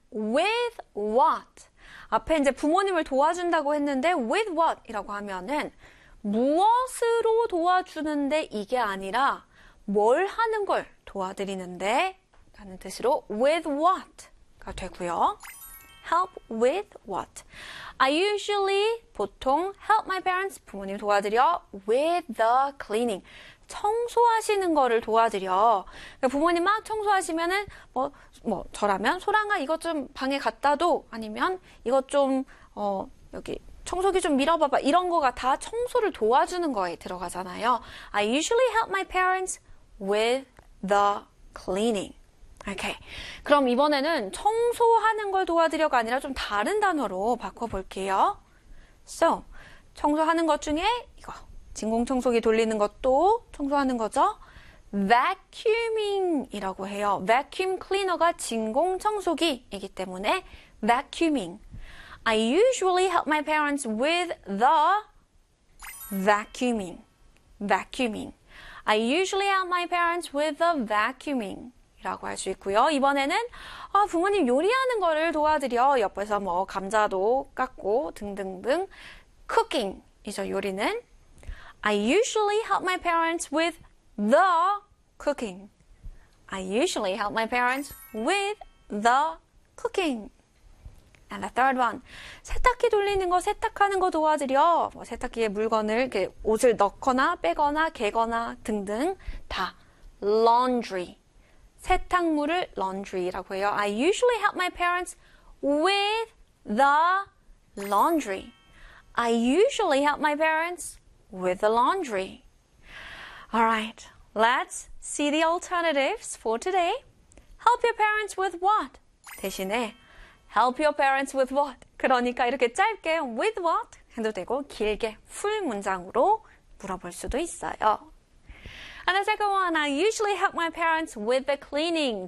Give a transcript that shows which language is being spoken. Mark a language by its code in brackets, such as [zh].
[en] With what? [ko] 앞에 이제 부모님을 도와준다고 했는데 [en] with what [ko] 이라고 하면은 무엇으로 도와주는데 이게 아니라 뭘 하는 걸 도와드리는데 라는 뜻으로 with what가 되고요. [en] Help with what. I usually [ko] 보통 [en] help my parents [ko] 부모님 도와드려 [en] with the cleaning. [ko] 청소하시는 거를 도와드려. 그러니까 부모님 막 청소하시면은 뭐 저라면 소랑아 이것 좀 방에 갖다도 아니면 이것 좀 여기 청소기 좀 밀어봐봐 이런 거가 다 청소를 도와주는 거에 들어가잖아요. [en] I usually help my parents with the cleaning. Okay. [ko] 그럼 이번에는 청소하는 걸 도와드려가 아니라 좀 다른 단어로 바꿔볼게요. So, 청소하는 것 중에 이거 진공청소기 돌리는 것도 청소하는 거죠. Vacuuming이라고 해요. Vacuum cleaner가 진공청소기이기 때문에 vacuuming. [en] I usually help my parents with the vacuuming. Vacuuming. I usually help my parents with the vacuuming. [ko] 라고 할 수 있고요. 이번에는 부모님 요리하는 거를 도와드려. 옆에서 뭐 감자도 깎고 등등등. Cooking이죠, 요리는. [en] I usually help my parents with the cooking. I usually help my parents with the cooking. And the third one. [ko] 세탁기 돌리는 거, 세탁하는 거 도와드려. 뭐 세탁기에 물건을 이렇게 옷을 넣거나 빼거나 개거나 등등 다. Laundry. 세탁물을 laundry라고 해요. [en] I usually help my parents with the laundry. I usually help my parents with the laundry. Alright, let's see the alternatives for today. Help your parents with what? [ko] 대신에 [en] help your parents with what? [ko] 그러니까 이렇게 짧게 [en] with what? [ko] 해도 되고 길게 풀 문장으로 물어볼 수도 있어요. [en] And the second one, I usually help my parents with the cleaning.